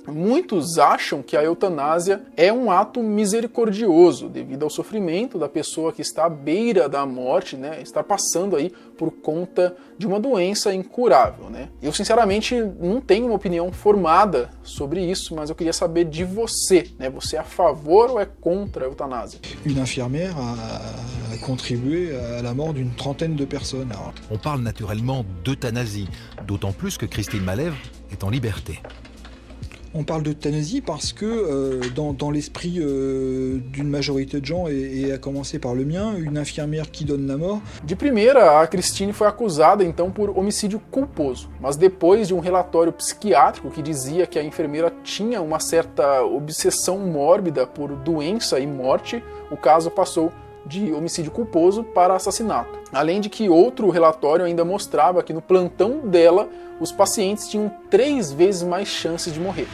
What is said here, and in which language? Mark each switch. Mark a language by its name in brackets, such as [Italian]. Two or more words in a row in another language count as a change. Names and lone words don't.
[Portuguese] Muitos acham que a eutanásia é um ato misericordioso devido ao sofrimento da pessoa que está à beira da morte, né? Está passando aí por conta de uma doença incurável, né? Eu sinceramente não tenho uma opinião formada sobre isso, mas eu queria saber de você, né? Você é a favor ou é contra a eutanásia? [French] Une infirmière a contribué à la mort d'une trentaine de personnes. On parle naturellement d'euthanasie, d'autant plus que Christine Malevre est en liberté. On parle d'euthanasie parce que dans l'esprit d'une majorité de gens, et à commencer par le mien, une infirmière qui donne la mort... [Portuguese] De primeira, a Christine foi acusada então por homicídio culposo, mas depois de um relatório psiquiátrico que dizia que a enfermeira tinha uma certa obsessão mórbida por doença e morte, o caso passou de homicídio culposo para assassinato. Além de que outro relatório ainda mostrava que no plantão dela, os pacientes tinham 3 vezes mais chances de morrer.